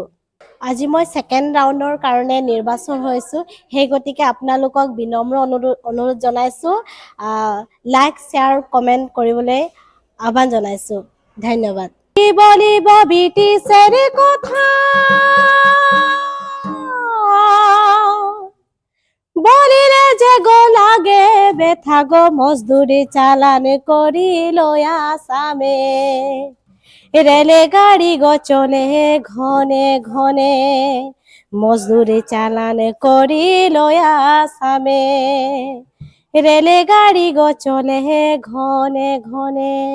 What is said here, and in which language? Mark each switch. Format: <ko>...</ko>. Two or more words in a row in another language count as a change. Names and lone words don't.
<as>আজি মই</as> <en>second round</en> <as>কাৰণে নিৰ্বাচন হৈছোঁ, সেই গতিকে আপোনালোকক বিনম্ৰ অনুৰোধ জনাইছোঁ,</as> <en>like share comment</en> <as>কৰিবলৈ আহ্বান জনাইছোঁ।</as> <bn>ধন্যবাদ। বলিব ব্ৰিটিছেৰ কথা, বলিলে যে গো লাগে বেথা গো, মজদুৰি চালান কৰি লৈ আসামে, রেলে গাড়ি গো চলে ঘনে ঘনে, মজদুরি চালান করি লয়া আসামে, রেলে গাড়ি গো চলে ঘনে ঘনে।</bn>